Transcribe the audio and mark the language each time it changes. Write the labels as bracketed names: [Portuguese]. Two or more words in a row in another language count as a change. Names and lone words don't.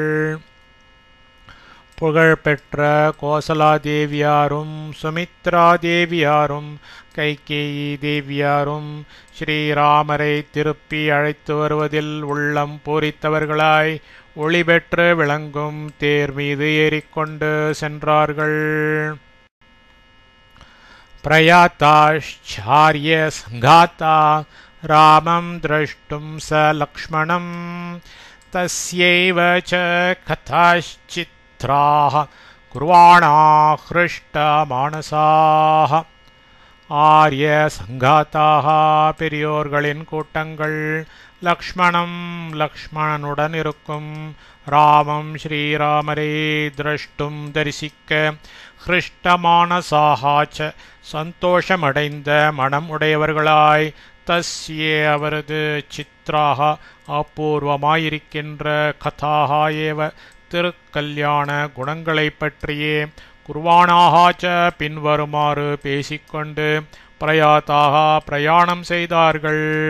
[Tamil] புகழ்பெற்ற கோசலாதேவியாரும் சுமித்ரா தேவியாரும் கைகேயி தேவியாரும் ஸ்ரீராமரை திருப்பி அழைத்து வருவதில் உள்ளம் பூரித்தவர்களாய் ஒளி பெற்று விளங்கும் தேர் மீது ஏறிக்கொண்டு சென்றார்கள். [Sanskrit] प्रयाताश्चार्य सङ्घाता रामं द्रष्टुं स लक्ष्मणं तस्यैव च कथाश्चित्राः कुर्वाणाः हृष्टमानसाः. आर्य सङ्घाताः [Tamil] பெரியோர்களின் கூட்டங்கள் லக்ஷ்மணம் லக்ஷ்மணனுடன் இருக்கும் ராமம் ஸ்ரீராமரை திரஷ்டும் தரிசிக்க ஹிருஷ்டமானசாகாச்ச சந்தோஷமடைந்த மனம் உடையவர்களாய் தஸ்யே அவரது சித்ராக அபூர்வமாயிருக்கின்ற [Sanskrit] कथाः एव [Tamil] திருக்கல்யாண குணங்களை பற்றியே குர்வானாகாச்ச பின்வருமாறு பேசிக்கொண்டு பிரயாத்தாக பிரயாணம் செய்தார்கள்.